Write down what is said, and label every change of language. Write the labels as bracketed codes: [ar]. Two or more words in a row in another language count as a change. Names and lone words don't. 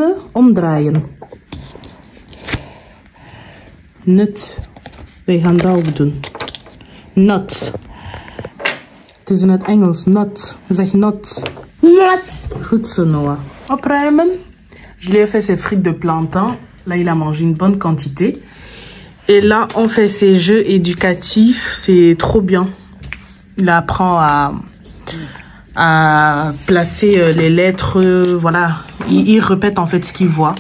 [nl] Volgende, omdraaien. Nut. Wij gaan dat ook doen. Nut. Het is in het Engels. Nut. Zeg nut. Nut. Goed zo, Noah. Opruimen. [fr] Je lui ai fait ses frites de plantain. Là, il a mangé une bonne quantité. Et là, on fait ses jeux éducatifs. C'est trop bien. Il apprend à placer les lettres. Voilà. Il répète en fait ce qu'il voit.